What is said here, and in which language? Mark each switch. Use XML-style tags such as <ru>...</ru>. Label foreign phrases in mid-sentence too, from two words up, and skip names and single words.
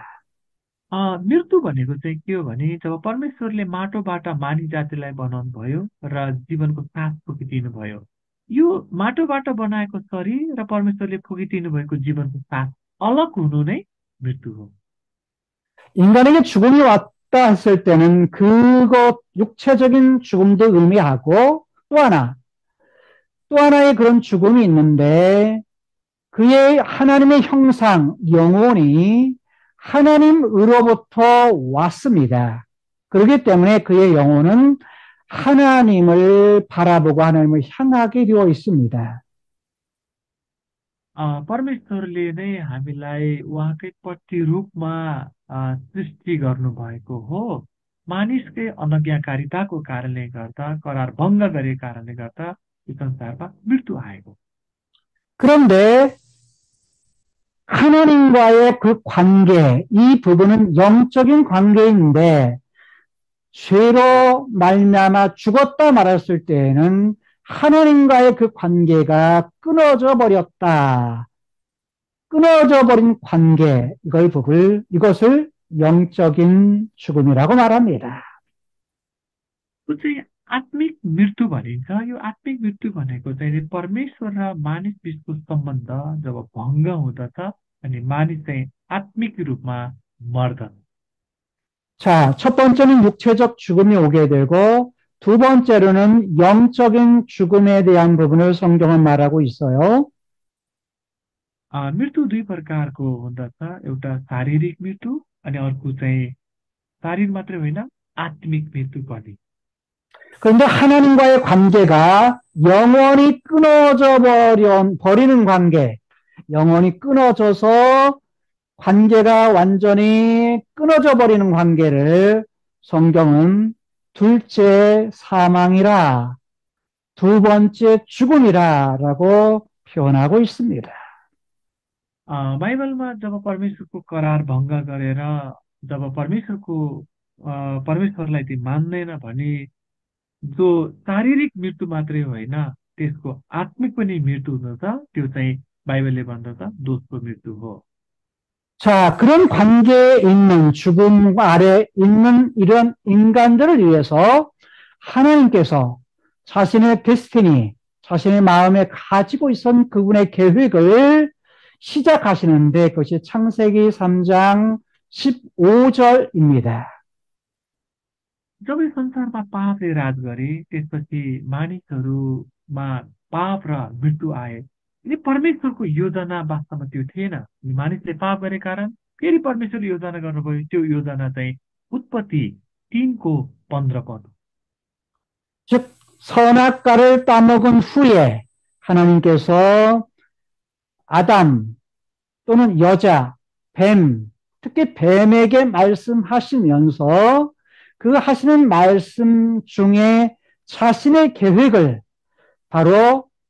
<ne>मृत्यु भनेको चाहिँ के हो भने जब परमेश्वरले माटोबाट मानिस जातिलाई बनाउनु भयो र जीवनको सास फुकिदिनु भयो यो माटोबाट बनाएको शरीर र परमेश्वरले फुकिदिनु भएको जीवनको सास अलग हुनु नै मृत्यु हो।</ne> <ko>인간에게 죽음이 왔다 했을 때는 그것 육체적인 죽음도 의미하고 또 하나의 그런 죽음이 있는데 그의 하나님의 형상, 영혼이 하나님으로부터 왔습니다. 그렇기 때문에 그의 영혼은 하나님을 바라보고 하나님을 향하게 되어 있습니다.</ko> <ne>परमेश्वरले नै हामीलाई उहाँकै प्रतिरूपमा सृष्टि गर्नुभएको हो। मानिसकै अनज्ञाकारिताको कारणले गर्दा करार भङ्ग गरेको कारणले गर्दा यो संसारमा मृत्यु आएको।</ne> <ko>그런데 하나님과의 그 관계, 이 부분은 영적인 관계인데 죄로 말미암아 죽었다 말했을 때에는 하나님과의 그 관계가 끊어져 버린 관계, 이것을 영적인 죽음이라고 말합니다.</ko> <ne>त्यो चाहिँ आत्मिक मृत्यु भनिन्छ। यो आत्मिक मृत्यु भनेको चाहिँ परमेश्वर र मानिस बिचको सम्बन्ध जब भङ्ग हुँदछ अनि मानिस चाहिँ आत्मिक रूपमा मर्दछ।</ne> <ko>자, 첫 번째는 육체적 죽음이 오게 되고, 두 번째로는 영적인 죽음에 대한 부분을 성경은 말하고 있어요.</ko> <ne>मृत्यु दुई प्रकारको हुँदछ, एउटा शारीरिक मृत्यु अनि अर्को चाहिँ शारीर मात्रै होइन आत्मिक मृत्यु पनि।</ne> <ko>그런데 하나님과의 관계가 영원히 버리는 관계, 영원히 끊어져서 관계가 완전히 끊어져 버리는 관계를 성경은 둘째 사망이라, 두 번째 죽음이라라고 표현하고 있습니다.</ko> <ne>बाइबलमा जब परमेश्वरको करार भङ्ग गरेर जब परमेश्वरलाई चाहिँ मान्दैन भने जो शारीरिक मृत्यु मात्रै होइन त्यसको आत्मिक पनि मृत्यु हुँदछ, त्यो चाहिँ बाइबलले भन्दछ दोषको मृत्यु हो।</ne> <ko>자, 그런 관계에 있는 죽음 아래 있는 이런 인간들을 위해서 하나님께서 자신의 데스티니, 자신의 마음에 가지고 있었던 그분의 계획을 시작하시는데 그것이 창세기 3장 15절입니다.</ko> <ne>जब यो संसारमा पापले राज गरे त्यसपछि मानिसहरूमा पाप र मृत्यु आए। यदि परमेश्वरको योजना वास्तवमा त्यो थिएन, मानिसले पाप गरे कारण फेरि परमेश्वरले योजना गर्नुभयो। त्यो योजना चाहिँ उत्पत्ति 3:15 पद।</ne> <ko>즉 선악과를 따먹은 후에 하나님께서 아담 또는 여자, 뱀, 특히 뱀에게 말씀하시면서 그 하시는 말씀 중에 자신의 계획을 바로</ko>